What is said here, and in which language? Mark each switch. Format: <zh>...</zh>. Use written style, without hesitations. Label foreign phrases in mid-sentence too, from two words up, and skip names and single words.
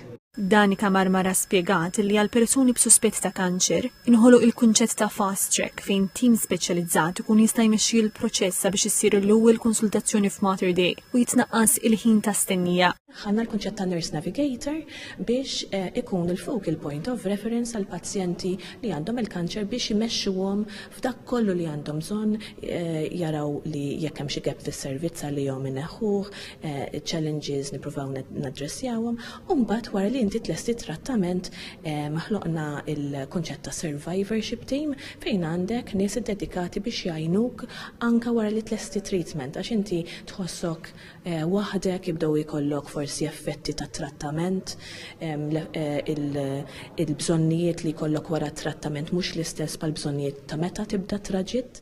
<mt>Danika Marmara spjegat li għal persuni b'suspett ta' kanċer inħoloq il-kunċett ta'</mt> <en>fast track</en> <mt>fejn tim speċjalizzat ikun jista' jmexxi l-proċess sabiex issir l-ewwel konsultazzjoni f'Mater Dei u jitnaqqas il-ħin ta' stennija. Ħanna l-kunċett ta'</mt> <en>nurse navigator</en> <mt>biex ikun il-</mt> <en>focal point of reference</en> <mt>għal pazjenti li għandhom il-kanċer biex imexxuhom f'dak kollu li għandhom bżonn, jaraw li jekk hemm xi gap fis-servizz għalihom inneħħuh, challenges nippruvaw naddressjawhom, u mbagħad wara li inti tlesti trattament maħloqna il-konċett ta'</mt> <en>survivorship team</en> <mt>fejn għandek nies dedikati biex jgħinuk anka wara li tlesti treatment għax inti tħossok waħdek jibdew jkollok forsi effetti ta' trattament, il-bżonnijiet li jkollok wara trattament mhux l-istess bħall-bżonnijiet ta' meta tibda traġitt.</mt>